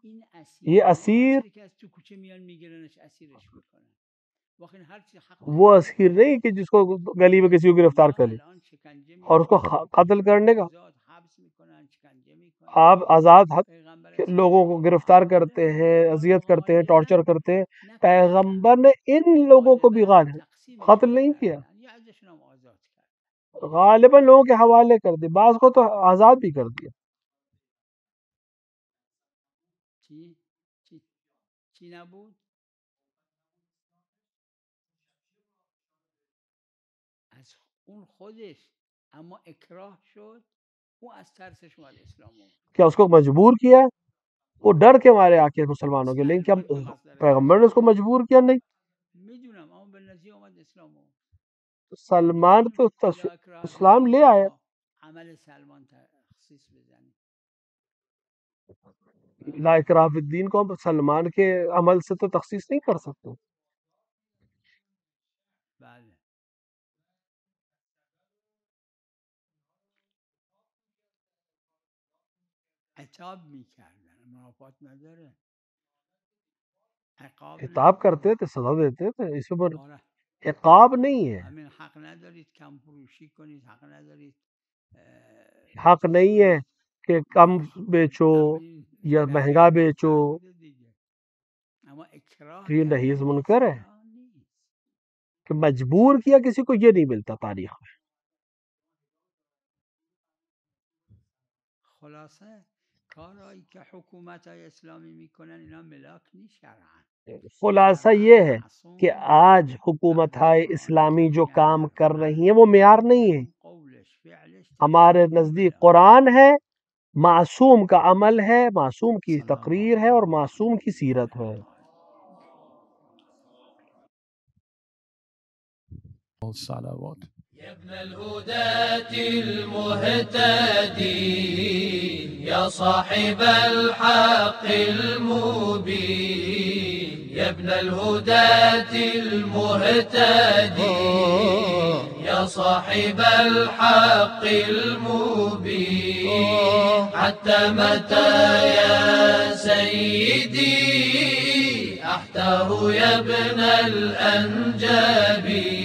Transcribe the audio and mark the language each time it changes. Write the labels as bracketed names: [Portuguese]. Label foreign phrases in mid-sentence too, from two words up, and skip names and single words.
[Urdu] یہ اسیر وہ اسیر نہیں کہ جس کو گلی میں کسی کو گرفتار کر لے اور اس کو قتل کرنے کا. آپ آزاد لوگوں کو گرفتار کرتے ہیں، اذیت کرتے ہیں، ٹارچر کرتے ہیں. پیغمبر نے ان لوگوں کو بھی قتل نہیں کیا، غالباً لوگوں کے حوالے کر دی، بعض کو تو آزاد بھی کر دیا. [Persian] چی نبود؟ از اون خودش، اما اکراه شد، وہ از ترسش اومد اسلام آورد. [Urdu] کیا اس کو مجبور کیا؟ وہ ڈر کے مارے آ کے مسلمانوں کے، لیکن کیا پیغمبر نے اس کو مجبور کیا؟ نہیں. [Persian] میدونم اما به نتیجه اومد اسلام آورد. [Urdu] سلمان تو اسلام لے آیا. [Persian] عمل سلمان تخصیص بزنی. [Arabic] لا اکراہ فی الدین [Urdu] کو ہم سلمان کے عمل سے تو تخصیص نہیں کر سکتے. [Persian] بله. عتاب میکردن، منافات نداره. [Urdu] عتاب کرتے تھے، سزا دیتے تھے، اس پر عقاب نہیں ہے. [Persian] همین حق ندارید کم فروشی کنید، حق ندارید [Urdu] حق نہیں ہے کہ کم بیچو یا مہنگا بیچو. [Persian] اما اکراه [Urdu] یہ نہیز منکر ہے کہ مجبور کیا کسی کو، یہ نہیں ملتا تاریخ میں. [Persian] خلاصه کارهایی که حکومت‌های اسلامی میکنن اینا ملاک نیست شرعاً. [Urdu] خلاصہ یہ ہے کہ آج حکومت اسلامی جو کام کر رہی ہیں وہ معیار نہیں ہے. ہمارے نزدیک قرآن ہے، معصوم کا عمل ہے، معصوم کی تقریر ہے اور معصوم کی سیرت ہے. [Arabic] الصلوات. يا ابن الهداة المهتدي يا صاحب الحق المبين، يا ابن الهداة المهتدي يا صاحب الحق المبين، حتى متى يا سيدي أحتار يا ابن الأنجبين.